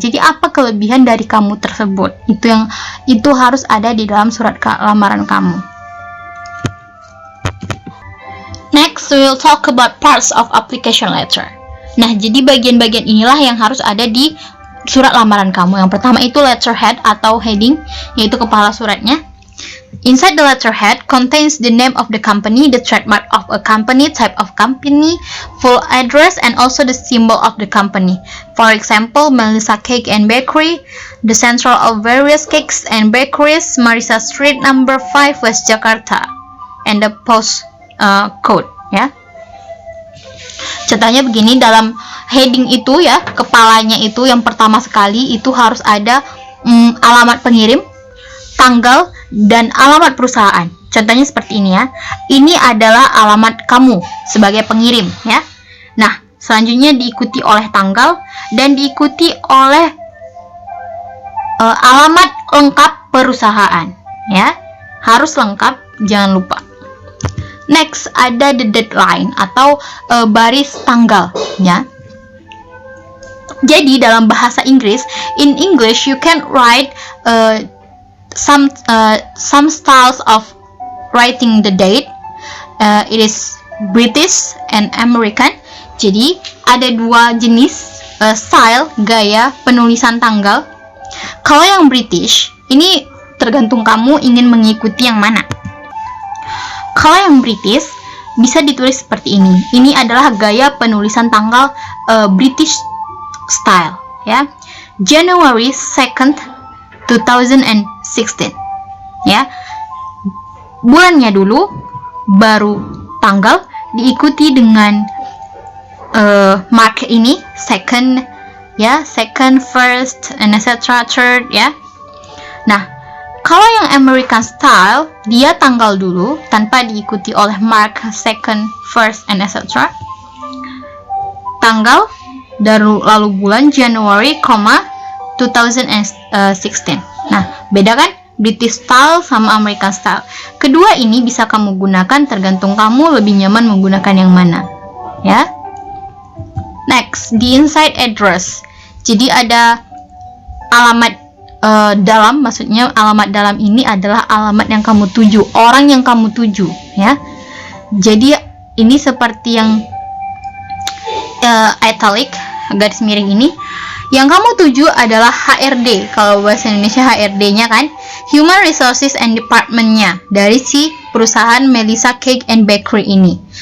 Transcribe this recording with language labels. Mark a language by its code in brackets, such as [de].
[id] Jadi apa kelebihan dari kamu tersebut, itu harus ada di dalam surat lamaran kamu. [en] Next, we will talk about parts of application letter. [id] Nah, jadi bagian-bagian inilah yang harus ada di surat lamaran kamu. Yang pertama itu letterhead atau heading, yaitu kepala suratnya. [en] Inside the letterhead contains the name of the company, the trademark of a company, type of company, full address, and also the symbol of the company. For example, Melissa Cake and Bakery, the central of various cakes and bakeries, Marisa Street, number 5, West Jakarta, and the post code. [id] Ya. Contohnya begini, dalam heading itu ya, kepalanya itu yang pertama sekali itu harus ada alamat pengirim, tanggal, dan alamat perusahaan. Contohnya seperti ini ya. Ini adalah alamat kamu sebagai pengirim ya. Nah, selanjutnya diikuti oleh tanggal dan diikuti oleh alamat lengkap perusahaan ya. Harus lengkap, jangan lupa. Next, ada the deadline atau baris tanggal ya. Jadi dalam bahasa Inggris, [en] in English you can write some styles of writing the date. It is British and American. [id] Jadi ada dua jenis style, gaya penulisan tanggal. Kalau yang British, ini tergantung kamu ingin mengikuti yang mana. Kalau yang British bisa ditulis seperti ini. Ini adalah gaya penulisan tanggal British style ya. [en] January 2nd 2016 ya. [id] Bulannya dulu, baru tanggal, diikuti dengan mark ini, second ya, second, first, and etc. third ya. Nah, kalau yang American style, dia tanggal dulu tanpa diikuti oleh mark second, first, and etc. Tanggal, lalu bulan January, 2016. Nah, beda kan? British style sama American style. Kedua ini bisa kamu gunakan, tergantung kamu lebih nyaman menggunakan yang mana. Ya. [en] Next, the inside address. [id] Jadi ada alamat dalam, maksudnya alamat dalam ini adalah alamat yang kamu tuju, orang yang kamu tuju, ya. Jadi ini seperti yang italic, garis miring ini. Yang kamu tuju adalah HRD, kalau bahasa Indonesia HRD-nya kan, Human Resources and Department-nya dari si perusahaan Melissa Cake and Bakery ini.